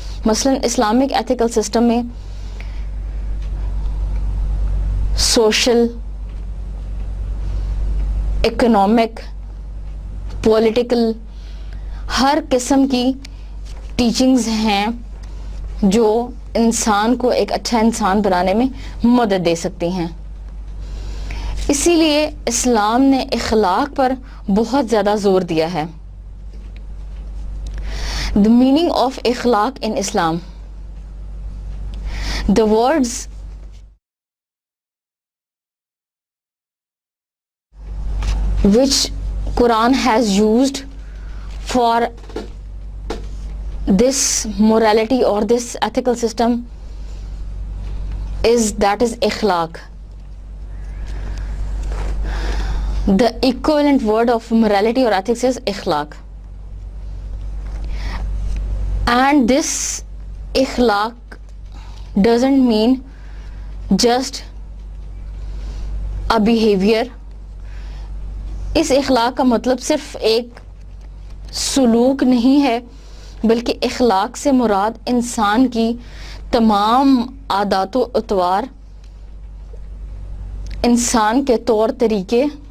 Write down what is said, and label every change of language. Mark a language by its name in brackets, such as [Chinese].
[Urdu] مثلا Islamic ethical system میں social, economic, political ہر قسم کی ٹیچنگز ہیں جو انسان کو ایک اچھا انسان بنانے میں مدد دے سکتی ہیں. اسی لیے اسلام نے اخلاق پر بہت زیادہ زور دیا ہے. [English] The meaning of اخلاق in Islam. The words which Quran has used for this morality or this ethical system is that is اخلاق. The equivalent word of morality or ethics is ikhlaq. And this ikhlaq doesn't mean just a behavior. [Urdu] اس اخلاق کا مطلب صرف ایک سلوک نہیں ہے، بلکہ اخلاق سے مراد انسان کی تمام عادات و اطوار، انسان کے طور طریقے،